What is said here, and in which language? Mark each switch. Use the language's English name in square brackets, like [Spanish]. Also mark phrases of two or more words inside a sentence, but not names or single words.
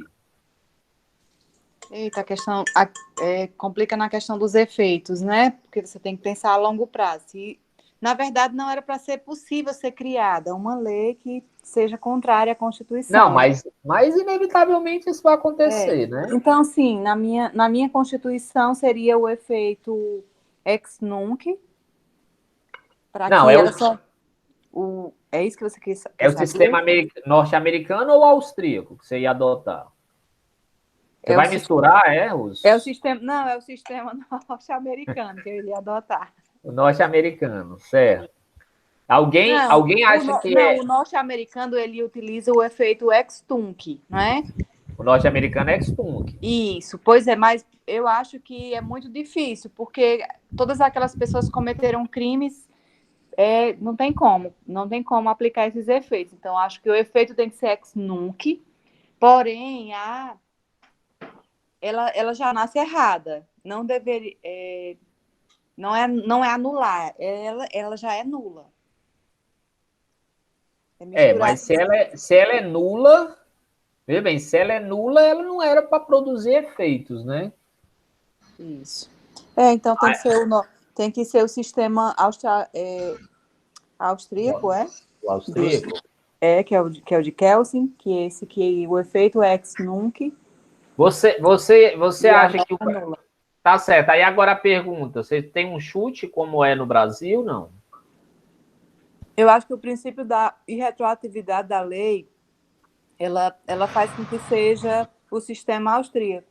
[Portuguese] Eita, a questão complica na questão dos efeitos, né? Porque você tem que pensar a longo prazo. E, na verdade, não era para ser possível ser criada uma lei que seja contrária à Constituição. Não, mas inevitavelmente isso vai acontecer, né? Então, sim, na minha Constituição seria o efeito ex nunc. Não, é isso que você quer saber? É o sistema norte-americano ou austríaco que você ia adotar? Você vai misturar, os... É o sistema norte-americano que eu iria adotar. O norte-americano, certo. Alguém acha que o norte-americano, ele utiliza o efeito ex-tunc, não é? O norte-americano é ex-tunc. Isso, pois é, mas eu acho que é muito difícil, porque todas aquelas pessoas que cometeram crimes, não tem como aplicar esses efeitos. Então, acho que o efeito tem que ser ex-nunc, porém, ela já nasce errada. Não deveria... não é anular, ela já é nula. Mas se ela é nula... Veja bem, se ela é nula, ela não era para produzir efeitos, né? Isso. Então tem que ser o sistema austríaco, O austríaco? Que é o de Kelsen, que o efeito é ex nunc. Você acha que tá certo. Aí agora a pergunta, você tem um chute como é no Brasil, não? Eu acho que o princípio da irretroatividade da lei, ela faz com que seja o sistema austríaco.